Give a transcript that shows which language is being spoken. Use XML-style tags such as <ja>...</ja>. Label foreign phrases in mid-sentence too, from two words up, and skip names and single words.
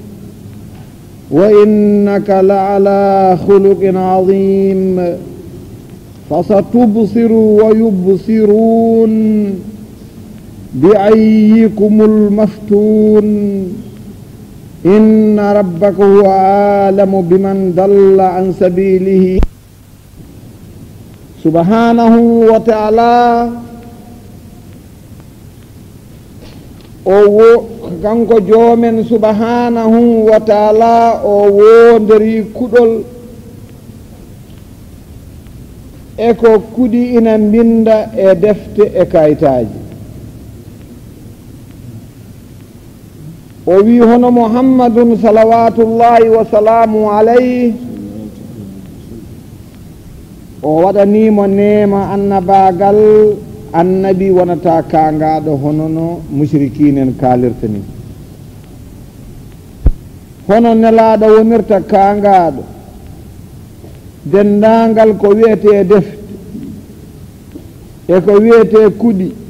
<ar>وإنك لعلى خلق عظيم فستبصر ويبصرون بأيكم المفتون إن ربك هو عالم بمن ضل عن سبيله سبحانه وتعالى</ar> <ff>kanko joomen</ff> <ar>سبحانه وتعالى</ar> <ff>o wonderi kudol eko kuɗi ina binda e defte e kayitaji o wi hono</ff> <ar>محمد صلوات الله وسلامه عليه</ar> <ff>o waɗanimo nema annabagal annabi wonata kangaɗo hono no mushrikinen kalirta ni hono nelaɗo wonirta kangaɗo dendagal ko wiyete defte e ko wiyete kuɗi</ff>